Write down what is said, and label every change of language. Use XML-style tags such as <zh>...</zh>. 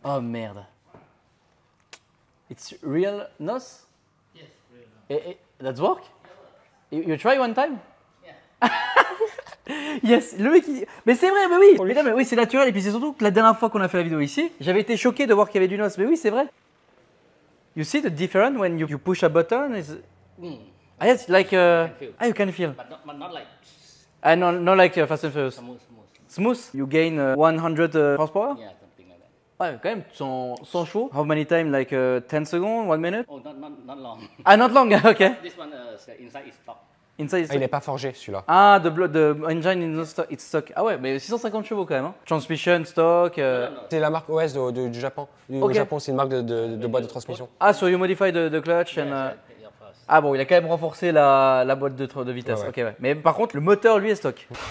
<fr>Oh merde.</fr> <en>It's real NOS? Yes, real. That's work? You try one time?</en> <fr>Yes, le mec il... Mais c'est vrai, mais oui! Mais non, mais oui, c'est naturel. Et puis c'est surtout que la dernière fois qu'on a fait la vidéo ici, j'avais été choqué de voir qu'il y avait du NOS. Mais oui, c'est vrai.</fr> <en>You see the difference when you push a button? Ah yes, like... feel. Ah, you can feel. But not like Ah, no, not like Fast and Furious. smooth. Smooth? You gain 100 horsepower? Yeah, something like that.</en> <fr>Ouais, quand même, sans chaud.</fr> <en>How many time? Like 10 seconds? 1 minute? Oh, not long. Ah, not long, okay. This one, the inside is stock. Inside is</en> <fr>Ah, il n'est pas forgé celui-là.</fr> <en>Ah, the engine in the stock, it's stock.</en> <fr>Ah ouais, mais 650 chevaux quand même. Hein.</fr> <en>Transmission, stock.</en> <fr>C'est la marque OS du Japon. Au Ok. Japon, c'est une marque de boîte de transmission.</fr> <en>Ah, so you modify the clutch and. Yeah, of course.</en> <fr>Ah bon, il a quand même renforcé la boîte de vitesse. Ouais, ouais. Ok, ouais. Mais par contre, le moteur lui est stock.</fr>